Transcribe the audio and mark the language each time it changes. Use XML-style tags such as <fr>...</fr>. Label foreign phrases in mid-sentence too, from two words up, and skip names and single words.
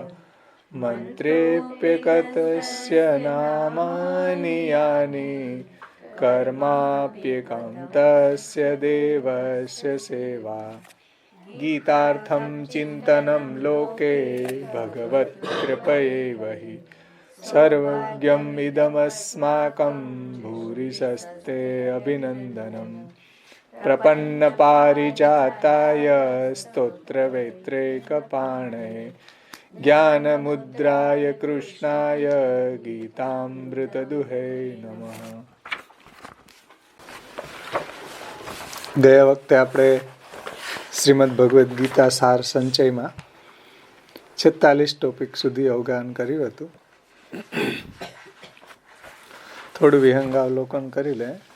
<sa>मन्त्रेऽप्यकतस्य नामानि यानि कर्माप्येकं तस्य देवस्य सेवा गीतार्थं चिन्तनं लोके भगवत्कृपयैव हि सर्वज्ञम् इदमस्माकं भूरिशस्ते अभिनन्दनम् प्रपन्नपारिजाताय स्तोत्रवेत्रैकपाणये ज्ञानमुद्राय कृष्णाय गीतामृतदुहे नमः।</sa> <gu>ગયા વખતે આપણે શ્રીમદ ભગવદ્ ગીતા સાર સંચયમાં 46 ટોપિક સુધી અવગાહન કર્યું હતું. થોડું વિહંગાવલોકન કરી લે.</gu>